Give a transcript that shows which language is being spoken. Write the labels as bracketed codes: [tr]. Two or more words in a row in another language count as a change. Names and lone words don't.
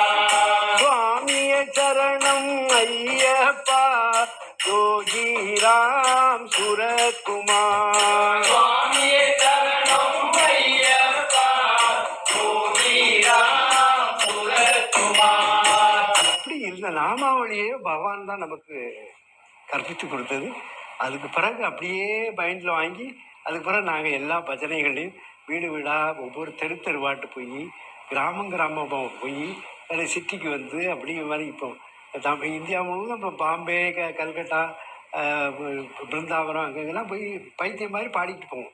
[sa] स्वामी चरणम अय्यप्पा, योगी राम सूरत कुमार, स्वामी शरणम अय्यप्पा, योगी राम सूरत कुमार. [ta] அப்படி இந்த நாமாவளியே பகவான் தான் நமக்கு கற்பித்து கொடுத்தது. அதுக்கு பிறகு அப்படியே மைண்டில் வாங்கி, அதுக்கு பிறகு நாங்கள் எல்லா பஜனைகளையும் வீடு வீடாக ஒவ்வொரு தெருவாட்டு போய், கிராமமாக போய், அதை சிட்டிக்கு வந்து அப்படிங்கிற மாதிரி இப்போ இந்தியா முழுவதும் இப்போ பாம்பே, கல்கட்டா, பிருந்தாவனம் அங்கெல்லாம் போய் பைத்தியம் மாதிரி பாடிட்டு போவோம்.